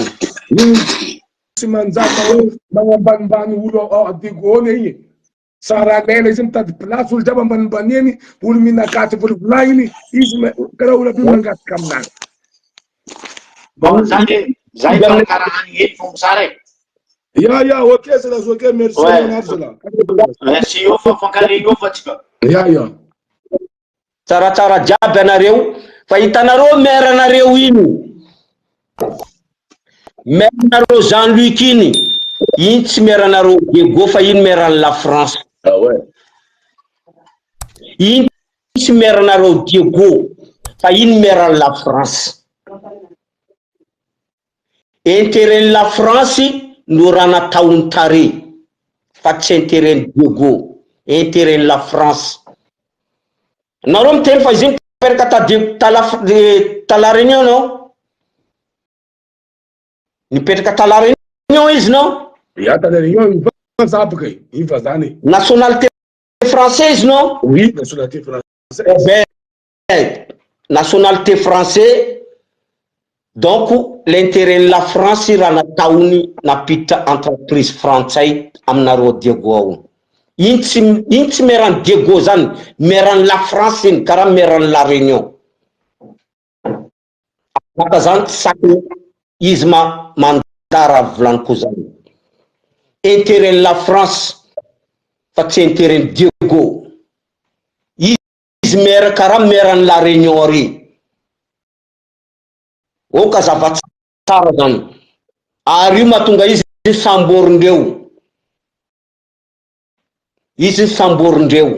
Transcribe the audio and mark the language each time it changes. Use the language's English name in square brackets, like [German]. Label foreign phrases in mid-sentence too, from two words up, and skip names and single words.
[Malagasy] Tsy manjaka hoe magnambanimbany olo Diego iny sara lela izy mitady place olo jiaby ambanimbany eny olo minakaty volagny izy karaha olo aby mangataka aminazy. Zay karaha any fomba sara e. [French] Ya, ok, c'est là, ok, merci. Merci, [Malagasy] io fa fankariny io fa tsika. Ya. Tsaratsara jiaby anareo, fa hitanareo maire anareo iny. Maire anareo Jean-Luc iny tsy maire anareo Diego fa iny maire an la France. [French] Ah ouais. [Malagasy] Iny tsy maire anareo Diego fa iny maire an la France. Intérêt la France no raha nataony tare fa tsy intérêt Diego, intérêt la France. Nareo miteny fa izy mipetraka tala réunion no? Nipetraka tala réunion izy no? Ya, tala réunion [French] il va [Malagasy] zany. [French] Nationalité française no? Oui, nationalité française. Nationalité française. Donc, l'intérêt de la France [Malagasy] raha nataony napita entreprise frantsay aminareo Diego ao. Iny tsy meran Diego zany, meran la France iny karaha meran la Réunion. Maka zany saky izy mandara volaniko zany. [French] Intérêt de la France [Malagasy] fa tsy [French] intérêt Diego. [Malagasy] Izy mera karaha meran la Réunion ary. Ka zava-tsara zany. Ary io mahatonga izy samborindreo. Izy samborindreo.